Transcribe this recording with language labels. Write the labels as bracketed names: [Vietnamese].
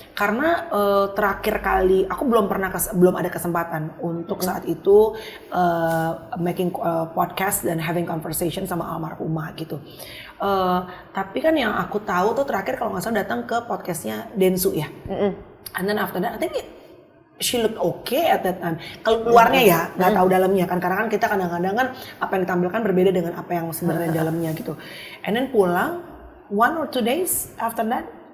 [Indonesian] Karena terakhir kali aku belum ada kesempatan untuk saat itu [English] making podcast [Indonesian] dan [English] having conversation [Indonesian] sama almarhumah gitu. Tapi kan yang aku tahu tuh terakhir kalau nggak salah datang ke podcastnya Densu ya. [English] And then after that, I think she looked okay at that time. [Indonesian] Kalau luarnya ya, nggak tahu dalamnya kan. Karena kan kita kadang-kadang kan apa yang ditampilkan berbeda dengan apa yang sebenarnya dalamnya gitu. [English] And then [Indonesian] pulang [English] 1 or 2 days after that?